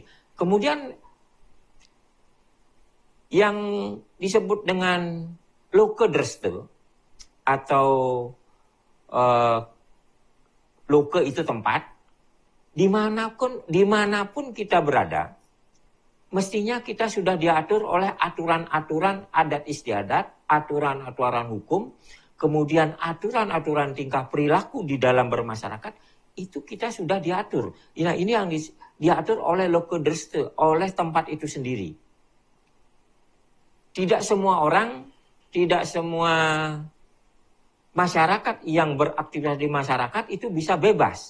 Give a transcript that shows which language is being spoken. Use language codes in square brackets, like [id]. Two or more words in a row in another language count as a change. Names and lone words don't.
[id] Kemudian yang disebut dengan Loka Dresta atau Loka itu tempat, dimanapun kita berada, mestinya kita sudah diatur oleh aturan-aturan adat istiadat, aturan-aturan hukum, kemudian aturan-aturan tingkah perilaku di dalam bermasyarakat, itu kita sudah diatur. Nah, ini yang diatur oleh Loka Dresta, oleh tempat itu sendiri. Tidak semua orang, tidak semua masyarakat yang beraktivitas di masyarakat itu bisa bebas.